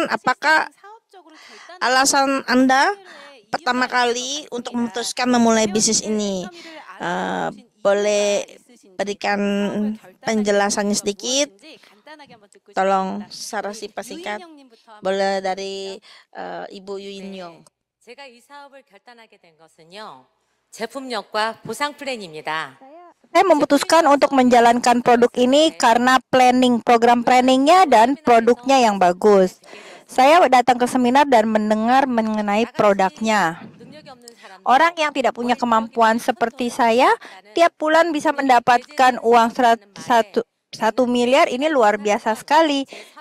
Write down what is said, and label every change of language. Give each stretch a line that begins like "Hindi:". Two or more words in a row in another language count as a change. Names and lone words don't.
Indonesian: Apakah alasan Anda pertama kali untuk memutuskan memulai bisnis ini? Boleh berikan penjelasannya sedikit? Tolong secara singkat. Boleh dari Ibu Yuin Yong.
Korean: 제가 이 사업을 결단하게 된 것은요. 제품력과 보상 플랜입니다.
Indonesian: Saya memutuskan untuk menjalankan produk ini karena program planningnya dan produknya yang bagus. Saya datang ke seminar dan mendengar mengenai produknya. Orang yang tidak punya kemampuan seperti saya, tiap bulan bisa mendapatkan uang 1 miliar, ini luar biasa sekali.